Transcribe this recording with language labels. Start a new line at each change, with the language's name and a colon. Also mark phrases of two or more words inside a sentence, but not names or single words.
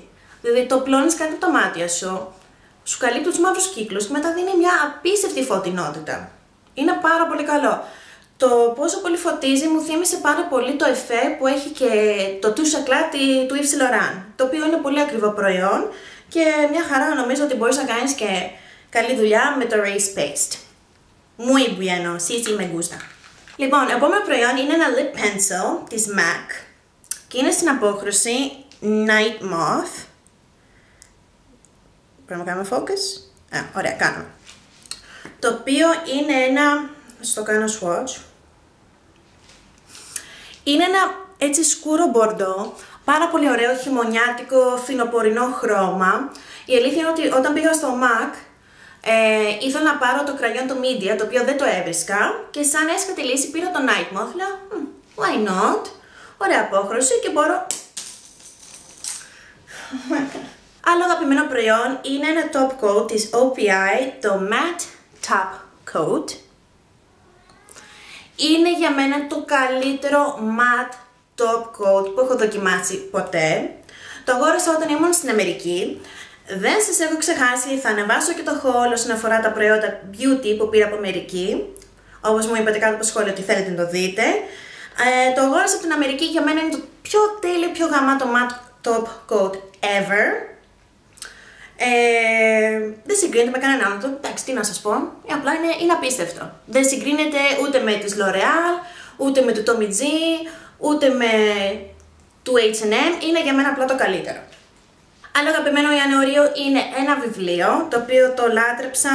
Greek: Δηλαδή το πλώνεις κάτι από τα μάτια σου, σου καλύπτει τους μαύρους κύκλους και μετά δίνει μια απίστευτη φωτεινότητα. Είναι πάρα πολύ καλό. Το πόσο πολύ φωτίζει μου θύμισε πάρα πολύ το εφέ που έχει και το Tout Chaclat του Yves Saint Laurent, το οποίο είναι πολύ ακριβό προϊόν και μια χαρά νομίζω ότι μπορείς να κάνεις και καλή δουλειά με το Erase Paste.
Spanish: Muy bueno, sí me gusta.
Greek: Λοιπόν, επόμενο προϊόν είναι ένα
English: lip pencil
Greek: της MAC και είναι στην απόχρωση Night Moth. Πρέπει να κάνουμε focus. Ωραία, κάνουμε. Το οποίο είναι ένα, στο κάνω swatch. Είναι ένα έτσι σκούρο μπορντό, πάρα πολύ ωραίο χειμωνιάτικο φθινοπορεινό χρώμα. Η αλήθεια είναι ότι όταν πήγα στο MAC ήθελα να πάρω το κραγιόν το Media, το οποίο δεν το έβρισκα και σαν έσχατη λύση πήρα το Night Moth. Λέω,
English: why not?
Greek: Ωραία απόχρωση και μπορώ... Άλλο αγαπημένο προϊόν είναι ένα
English: top coat
Greek: της OPI, το Matte Top Coat. Είναι για μένα το καλύτερο
English: matte top coat
Greek: που έχω δοκιμάσει ποτέ. Το αγόρασα όταν ήμουν στην Αμερική. Δεν σας έχω ξεχάσει, θα ανεβάσω και το haul όσον αφορά τα προϊόντα beauty που πήρα από Αμερική. Όπως μου είπατε κάτω από το σχόλιο ότι θέλετε να το δείτε. Το αγόρασα από την Αμερική, για μένα είναι το πιο τέλειο, πιο γαμάτο
English: matte top coat ever.
Greek: Δεν συγκρίνεται με κανέναν άλλο. Εντάξει, τι να σας πω. Απλά είναι απίστευτο. Δεν συγκρίνεται ούτε με τις L'Oreal, ούτε με το Tommy G, ούτε με του H&M. Είναι για μένα απλά το καλύτερο. Άλλο αγαπημένο Ιανουαρίου είναι ένα βιβλίο, το οποίο το λάτρεψα.